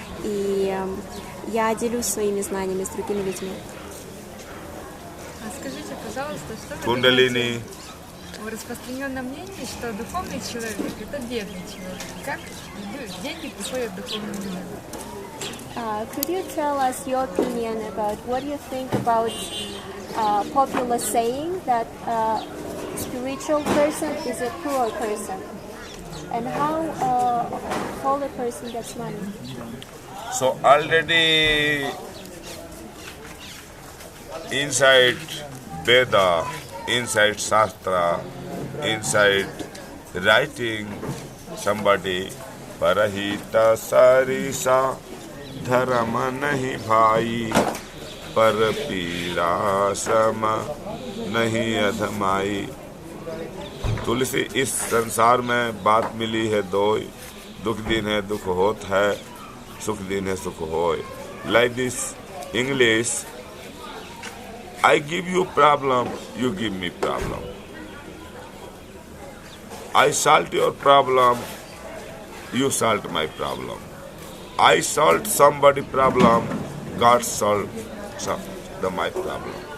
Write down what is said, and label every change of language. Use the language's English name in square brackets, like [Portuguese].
[Russian] И я делюсь своими знаниями с другими людьми. Скажите, пожалуйста, что вы Кундалини. думаете о распространенном мнении, что духовный человек – это бедный человек? Как деньги приходят к духовным людям? [English] Could you tell us your opinion about what you think about popular saying that a spiritual person is a poor person, and how a holy person gets money? So already inside Veda, inside Shastra, inside writing, somebody [Hindi] Parahita Sarisa Dharma Nahi Bhai Par Pira Sama Nahi Adhamai. तुलसी इस संसार में बात मिली है दो, दुख दिन है दुख होत है, सुख दिन है सुख होय. [English] Like this English, I give you problem, you give me problem. I solve your problem, you solve my problem. I solve somebody problem, God solve my problem.